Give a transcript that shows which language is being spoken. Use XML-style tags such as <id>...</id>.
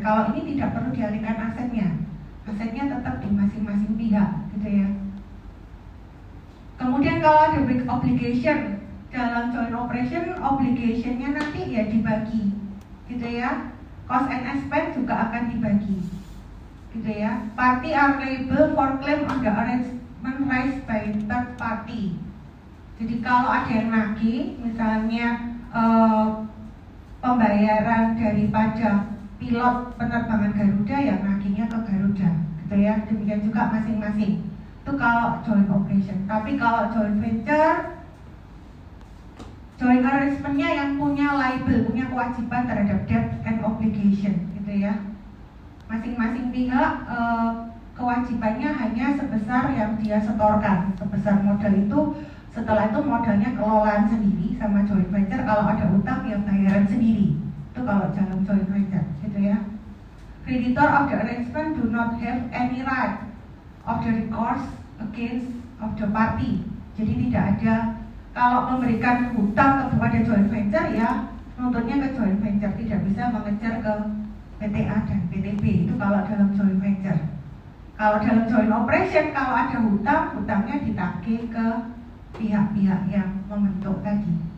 <id>Kalau ini tidak perlu dialihkan asetnya, asetnya tetap di masing-masing pihak, gitu ya. Kemudian kalau ada big obligation dalam joint operation, obligation-nya nanti ya dibagi, gitu ya. Cost and expense juga akan dibagi, gitu ya.</id> <en>Party are liable for claim on the arrangement raised by third party.</en> <id>Jadi kalau ada yang nagih, misalnya pembayaran daripada pilot penerbangan Garuda, yang nagihnya ke Garuda, gitu ya. Demikian juga masing-masing. Itu kalau joint operation. Tapi kalau joint venture, joint arrangement-nya yang punya liable, punya kewajiban terhadap debt and obligation, gitu ya. Masing-masing pihak kewajibannya hanya sebesar yang dia setorkan, sebesar modal itu. Setelah itu modalnya kelolaan sendiri sama joint venture. Kalau ada utang ya bayaran sendiri. Itu kalau dalam joint venture, gitu ya.</id> <en>Creditor of the arrangement do not have any right of the recourse against of the party.</en> <id>Jadi tidak ada, kalau memberikan hutang kepada joint venture ya nuntutnya ke joint venture, tidak bisa mengejar ke PTA dan PTB. Itu kalau dalam joint venture. Kalau dalam joint operation, kalau ada hutang, hutangnya ditagih ke pihak-pihak yang membentuk tadi.</id>